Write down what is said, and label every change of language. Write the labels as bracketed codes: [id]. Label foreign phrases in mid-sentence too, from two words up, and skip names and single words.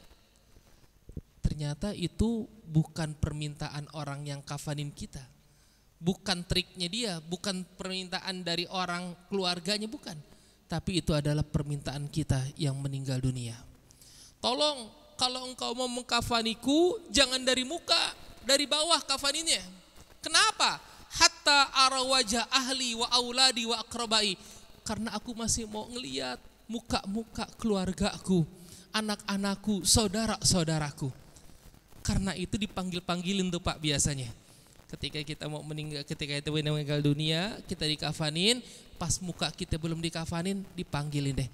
[id] Ternyata itu bukan permintaan orang yang kafanin kita, bukan triknya dia, bukan permintaan dari orang keluarganya, bukan. Tapi itu adalah permintaan kita yang meninggal dunia. Tolong kalau engkau mau mengkafaniku, jangan dari muka, dari bawah kafaninnya. [ar] Kenapa? حتى أرى وجه أهلي وأولادي وأقربائي. [id] Karena aku masih mau ngelihat muka-muka keluargaku, anak-anakku, saudara-saudaraku. Karena itu dipanggil-panggilin tuh Pak biasanya. Ketika kita mau meninggal, ketika kita meninggal dunia, kita dikafanin, pas muka kita belum dikafanin, dipanggilin deh.